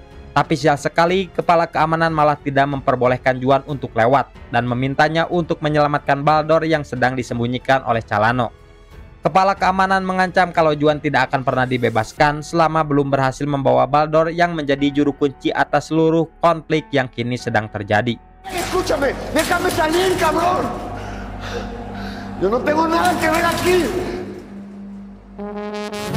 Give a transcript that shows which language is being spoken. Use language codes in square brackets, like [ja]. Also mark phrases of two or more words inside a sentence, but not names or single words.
[id] Tapi sial sekali, kepala keamanan malah tidak memperbolehkan Juan untuk lewat dan memintanya untuk menyelamatkan Baldor yang sedang disembunyikan oleh Calano. Kepala keamanan mengancam kalau Juan tidak akan pernah dibebaskan selama belum berhasil membawa Baldor yang menjadi juru kunci atas seluruh konflik yang kini sedang terjadi. [es] Escúchame, déjame salir, cabrón. Yo no tengo nada que ver aquí.